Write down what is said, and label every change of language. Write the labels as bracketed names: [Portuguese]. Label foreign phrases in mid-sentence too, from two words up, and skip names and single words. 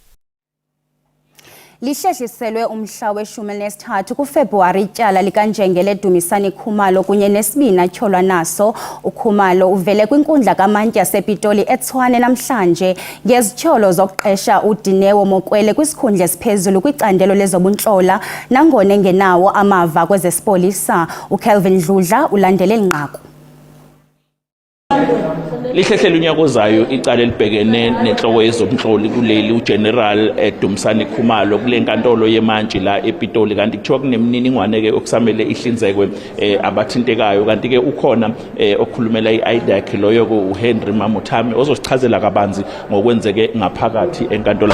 [Xhosa] Lihlehliselwe umhla we-13 kuFebruwari ityala likaNjengele Dumisani Khumalo kunye nesibini atyholwa naso. uKhumalo uvele kwinkundla kaMantya sePitoli eTshwane namhlanje ngezityholo zokuqesha uDinewo Mokwele kwisikhundla esiphezulu kwicandelo lezobuntlola nangona engenawo amava kwezesipolisa. uKelvin Dludla ulandele linqaku. [Zulu] Lihlehlela unyaka ozayo icala elibhekene nenhloko yezomhloli kuleli uGeneral Dumisani Khumalo kule nkantolo yemantshi la ePitoli, kanti kuthiwa kunemniningwane ke okusamele ihlinzekwe abathintekayo, kanti ke ukhona okhulumela iIDAC loyo uHenry Mamuthami ozosichazela kabanzi ngokwenzeke ngaphakathi enkantolo.